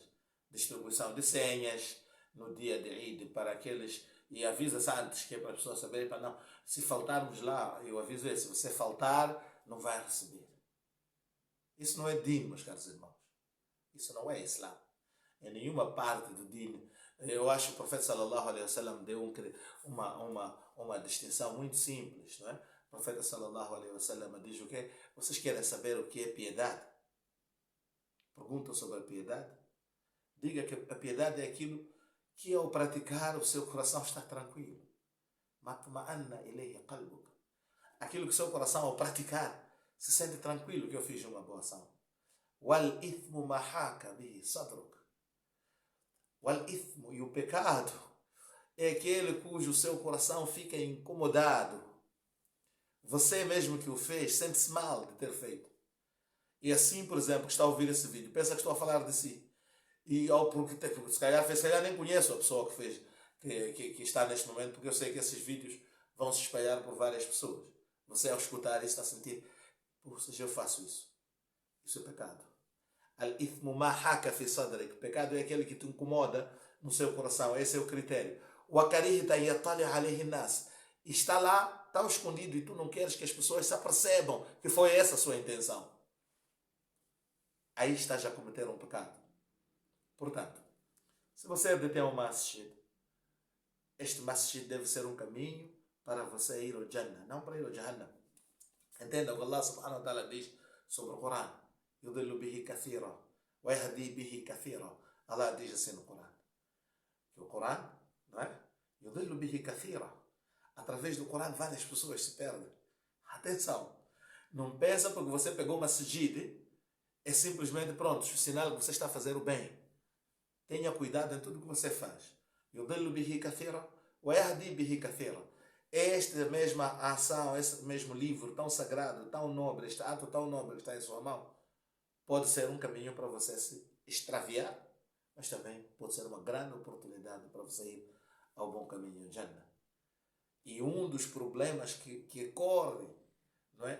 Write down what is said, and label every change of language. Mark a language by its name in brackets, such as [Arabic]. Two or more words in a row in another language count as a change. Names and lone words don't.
[Portuguese] Distribuição de senhas no dia de Eid para aqueles, e avisa-se antes, que é para as pessoas saberem, para não, se faltarmos lá, eu aviso se você faltar, não vai receber. Isso não é din, meus caros irmãos. Isso não é Islã. Em nenhuma parte do din. Eu acho que o profeta [Arabic] صلى الله عليه وسلم [Portuguese] deu uma distinção muito simples, não é? O profeta [Arabic] صلى الله عليه وسلم [Portuguese] diz o quê? Vocês querem saber o que é piedade? Perguntam sobre a piedade? Diga que a piedade é aquilo que ao praticar o seu coração está tranquilo. [Arabic] ما اطمأن إليه قلبك. [Portuguese] Aquilo que o seu coração ao praticar se sente tranquilo que eu fiz uma boa ação. [Arabic] والإثم ما حاك به صدرك. والإثم, [Portuguese] e o pecado é aquele cujo seu coração fica incomodado. Você mesmo que o fez sente-se mal de ter feito. E assim, por exemplo, que está a ouvir esse vídeo, pensa que estou a falar de si. E porque se calhar nem conheço a pessoa que fez, que está neste momento, porque eu sei que esses vídeos vão se espalhar por várias pessoas. Você ao escutar isso está a sentir, seja, eu faço isso. Isso é pecado. [Arabic] الإثم ما حاك في صدرك. [Portuguese] Pecado é aquele que te incomoda no seu coração. Esse é o critério. O [Arabic] كرهت يطلع عليه الناس. [Portuguese] Está lá, está escondido e tu não queres que as pessoas se apercebam que foi essa a sua intenção. Aí estás a cometer um pecado. Portanto, se você detém um masjid, este masjid deve ser um caminho para você ir ao Jannah, não para ir ao Jahannam. Entenda o que [Arabic] الله سبحانه وتعالى [Portuguese] diz sobre o Corão. [Arabic] يضل به كثيرا ويهدي به كثيرا. [Portuguese] Allah diz assim no Corão. Que o Corão, não é? [Arabic] يضل به كثيرا. [Portuguese] Através do Corão várias pessoas se perdem. Atenção. Não pensa porque você pegou uma masjid, é simplesmente pronto, o sinal que você está a fazer o bem. Tenha cuidado em tudo o que você faz. [Arabic] يضل به كثيرا ويهدي به كثيرا. [Portuguese] Esta mesma ação, esse mesmo livro tão sagrado, tão nobre, este ato tão nobre que está em sua mão, pode ser um caminho para você se extraviar, mas também pode ser uma grande oportunidade para você ir ao bom caminho, Jannah. E um dos problemas que corre, não é?